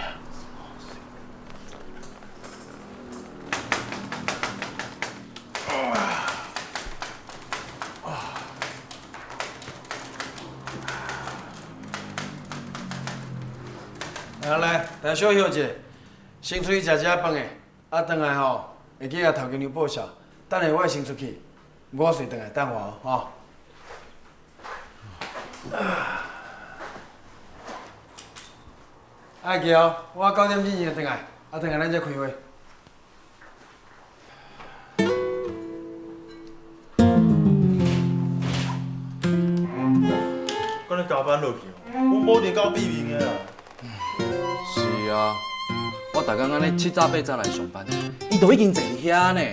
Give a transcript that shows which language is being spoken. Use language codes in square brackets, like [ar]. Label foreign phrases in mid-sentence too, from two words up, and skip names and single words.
[nan] 来，大家小休一下，先出去食饭的，转来吼会记甲头家娘报销。等下我会先出去，我随转来等我哦。爱记哦，我9点之前就转来，转来咱再开会。今日加班落去哦，阮某伫到闭面的啦。是啊，我逐工安尼7早8早来上班，伊都已经坐伫遐呢。